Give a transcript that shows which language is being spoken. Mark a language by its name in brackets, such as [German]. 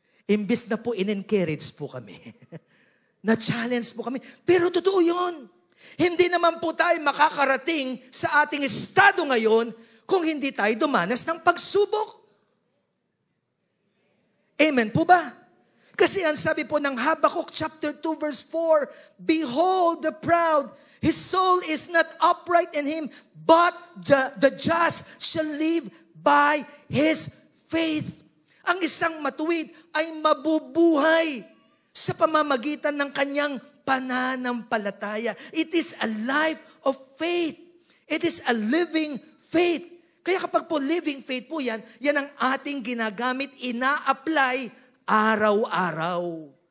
[Filipino] Imbis na po in-encourage po kami. Na-challenge po kami. Pero totoo yun. Hindi naman po tayo makakarating sa ating estado ngayon kung hindi tayo dumanas ng pagsubok. Amen po ba? Kasi ang sabi po ng Habakkuk chapter 2 verse 4, [English] behold the proud, his soul is not upright in him, but the just shall live by his faith. [Filipino] Ang isang matuwid ay mabubuhay sa pamamagitan ng kanyang pananampalataya. [English] It is a life of faith. It is a living faith. [Filipino] Kaya kapag po living faith po yan, yan ang ating ginagamit, ina-apply araw-araw.